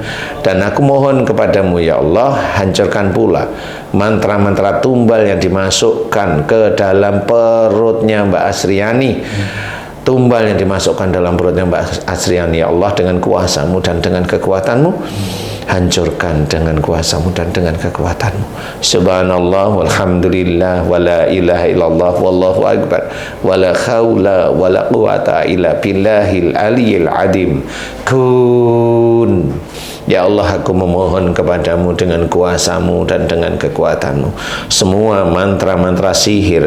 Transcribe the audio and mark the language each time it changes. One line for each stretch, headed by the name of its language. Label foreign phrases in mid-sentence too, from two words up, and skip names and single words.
Indonesian: Dan aku mohon kepadamu
Arabic: يا الله,
Indonesian: hancurkan pula mantra-mantra tumbal yang dimasukkan ke dalam perutnya Mbak Asriani. Tumbal yang dimasukkan dalam perutnya Mbak Asriani
Arabic: يا الله,
Indonesian: dengan kuasamu dan dengan kekuatanmu. Hancurkan dengan kuasamu dan dengan kekuatanmu.
Arabic: سبحان الله والحمد لله ولا إله إلا الله والله أكبر ولا حول ولا قوة إلا بالله العلي العظيم. كن يا الله,
Indonesian: aku memohon kepadamu dengan kuasamu dan dengan kekuatanmu, semua mantra-mantra sihir